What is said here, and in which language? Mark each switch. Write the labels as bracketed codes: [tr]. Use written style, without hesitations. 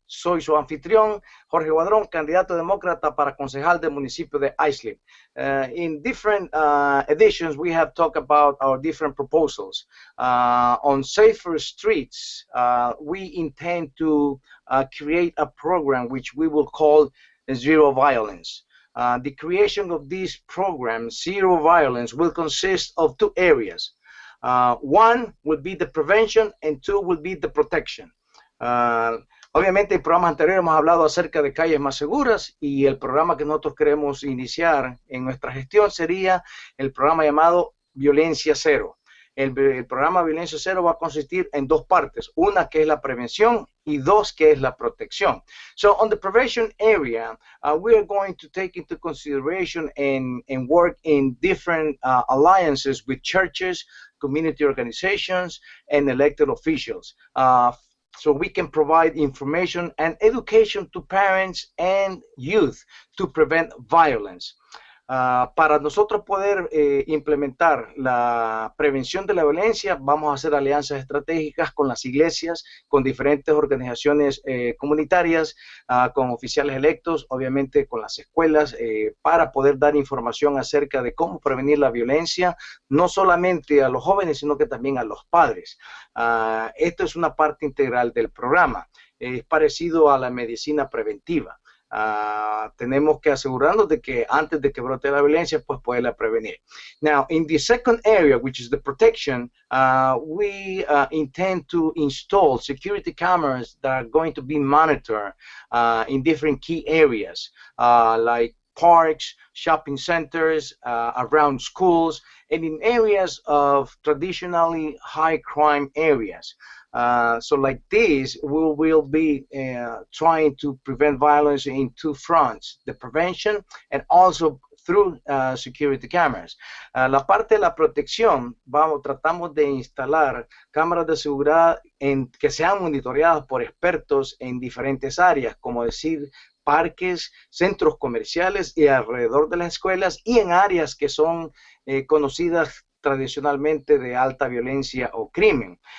[es] Soy su anfitrión, Jorge Guadron, candidato demócrata para concejal del municipio de Islip. [en] In different editions, we have talked about our different proposals. On safer streets, we intend to create a program which we will call Zero Violence. The creation of this program, Zero Violence, will consist of 2 areas. One will be the prevention and 2 will be the protection. [es] Obviamente en programas anteriores hemos hablado acerca de calles más seguras, y el programa que nosotros queremos iniciar en nuestra gestión sería el programa llamado Violencia Cero. El programa Violencia Cero va a consistir en 2 partes, una que es la prevención y 2 que es la protección. [en] So on the prevention area, we are going to take into consideration and work in different alliances with churches, community organizations, and elected officials. So we can provide information and education to parents and youth to prevent violence. [es] Para nosotros poder implementar la prevención de la violencia, vamos a hacer alianzas estratégicas con las iglesias, con diferentes organizaciones comunitarias, con oficiales electos, obviamente con las escuelas, para poder dar información acerca de cómo prevenir la violencia, no solamente a los jóvenes, sino que también a los padres. Esto es una parte integral del programa. Es parecido a la medicina preventiva. Tenemos que asegurarnos de que antes de que brote la violencia, pues poderla prevenir. [en] Now, in the second area, which is the protection, we intend to install security cameras that are going to be monitored in different key areas, like parks, shopping centers, around schools, and in areas of traditionally high crime areas. So like this, we will be trying to prevent violence in two fronts, the prevention and also through security cameras. [es] La parte de la protección, tratamos de instalar cámaras de seguridad que sean monitoreadas por expertos en diferentes áreas, como decir, parques, centros comerciales y alrededor de las escuelas y en áreas que son conocidas tradicionalmente de alta violencia o crimen.